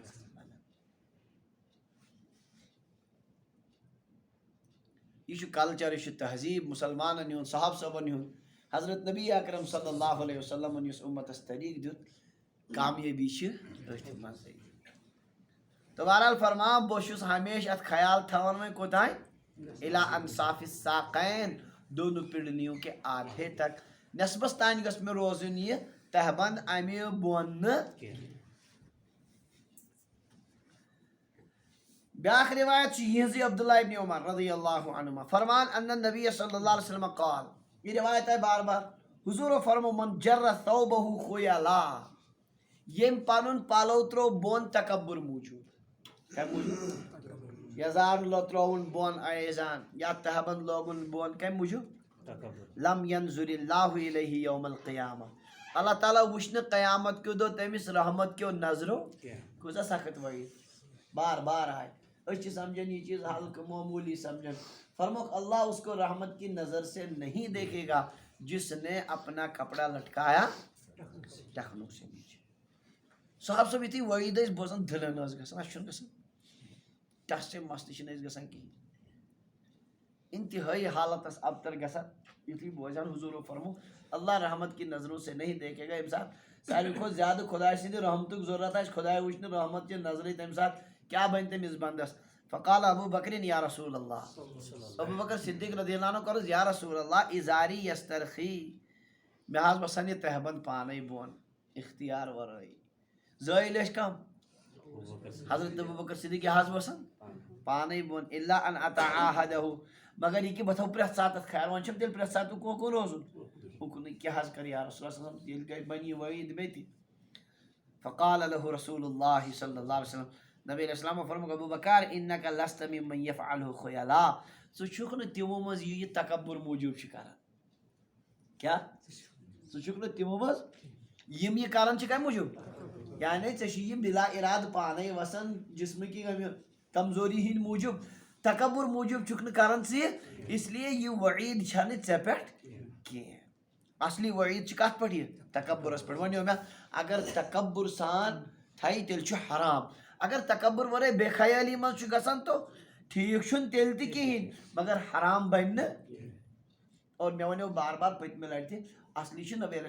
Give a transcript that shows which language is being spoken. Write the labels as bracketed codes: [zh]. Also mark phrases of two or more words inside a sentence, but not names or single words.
[ks] یہ کلچر یہ تہذیب مسلمانن ہُنٛد صحاب صٲبن ہُنٛد حضرت نبی اکرم [ar] صلی اللہ علیہ [ks] وسلمن یُس اُمتس طریٖق دیُت کامیٲبی چھِ أتھۍ منٛزٕے تہٕ بہرحال فرماو بہٕ چھُس ہمیشہِ اتھ خیال تھاوان وۄنۍ کوٚتام [ar] اِلا انصاف الساقین [ur] دونوں پِنڈلیوں کے آدھے تک [ks] نٮ۪صبس تانۍ گٔژھ مےٚ روزُن یہِ تہبند امہِ بۄن نہٕ بیاکھ روایت چھِ یِہنٛزٕے عبداللہ ابن عمر [ar] رضی اللہ عنہما [ks] فرمان [ar] ان النبی صلی اللہ علیہ وسلم قال [ks] یہ روایت آئے بار بار حضورو فرمو [ar] من جر ثوبہ خیلا [ks] یٔمۍ پنُن پلو ترٛوو بۄن تکبر موٗجوٗب کمہِ موٗجوٗب یزار ترٛووُن بۄن ایزان یا تہبند لوگُن بۄن کمہِ موٗجوٗب [ar] لم ینظر اللہ الیہ یوم القیامہ [ks] اللہ تعالیٰ وٕچھِ نہٕ قیامت کیو دۄہ تٔمِس رحمت کیو نظرو کۭژاہ سخت وعیٖد بار بار آئے أسۍ چھِ سمجھان یہ چیز ہلکہ معمولی سمجھان فرموک اللہ [ur] اس کو رحمت کی نظر سے نہیں دیکھے گا جس نے اپنا کپڑا لٹکایا ٹخنوں سے نیچے [ks] صاحب صٲب یُتھُے وعیٖد ٲسۍ بوزان دِلن ٲس گژھان اَسہِ چھُنہٕ گژھان [ur] ٹس سے مس [ks] تہِ چھِنہٕ أسۍ گژھان کِہیٖنۍ انتہٲئی حالت ٲس ابتر گژھان یُتھُے بوزان حضوٗرو فرمو [ur] اللہ رحمت کی نظروں سے نہیں دیکھے گا [ks] ییٚمہِ ساتہٕ ساروی کھۄتہٕ زیادٕ خۄداے سٕنٛدِ رحمتُک ضروٗرت آسہِ خۄداے وٕچھِ نہٕ رحمت چہِ نظرٕے تمہِ ساتہٕ کیٛاہ بنہِ تٔمِس بنٛدس فقال ابو بکرین [ar] یا رسول اللہ [ks] ابو بکر صدیق [ar] رضی اللہ عنہ [ks] کٔرٕس [ar] یا رسول اللہ ازاری یسترخی [ks] مےٚ حظ وسان یہِ تہبند پانے بۄن اختیار ورٲے زٲیِل ٲسۍ کم حضرت ابو بکر صدیق کیٛاہ حظ وسان پانے بۄن [ar] الا ان اتعاہدہ [ks] مگر یہِ کہِ بہٕ تھاوٕ پرٛٮ۪تھ ساتہٕ اتھ خیال وۄنۍ چھُم تیٚلہِ پرٛٮ۪تھ ساتہٕ اُکُن روزُن اُکنُے کیٛاہ حظ کرٕ [ar] یا رسول اللہ [ks] ییٚلہِ گژھِ بنہِ یہِ وعیٖد مےٚ تہِ [ar] فقال له رسول اللہ صلی اللہ علیہ وسلم [ks] نبی علیہ السلام فرموک ابو بکر [ar] انک لست ممن یفعلہ خیلا [ks] ژٕ چھُکھ نہٕ تِمو منٛز یہِ تکبر موٗجوٗب چھِ کران کیٛاہ ژٕ چھُکھ نہٕ تِمو منٛز یِم یہِ کران چھِ کمہِ موٗجوٗب یعنی ژےٚ چھِ یہِ بلا ارادٕ پانے وسان جسمٕکی امہِ کمزوری ہِنٛدۍ موٗجوٗب تکبر موٗجوٗب چھُکھ نہٕ کران ژٕ یہِ [ur] اس لیے [ks] یہِ وعیٖد چھنہٕ ژےٚ پٮ۪ٹھ کینٛہہ اصلی وعیٖد چھِ کتھ پٮ۪ٹھ یہِ تکبرس پٮ۪ٹھ وۄنۍ مےٚ اگر تکبر سان تھایہِ تیٚلہِ چھُ حرام اگر تکبر ورٲے بے خیٲلی منٛز چھُ گژھان تو ٹھیٖک چھُنہٕ تیٚلہِ تہِ کِہیٖنۍ مگر حرام بنہِ نہٕ اور مےٚ وَنیو بار بار پٔتمہِ لٹہِ تہِ اصلی چھُ نبی علیہ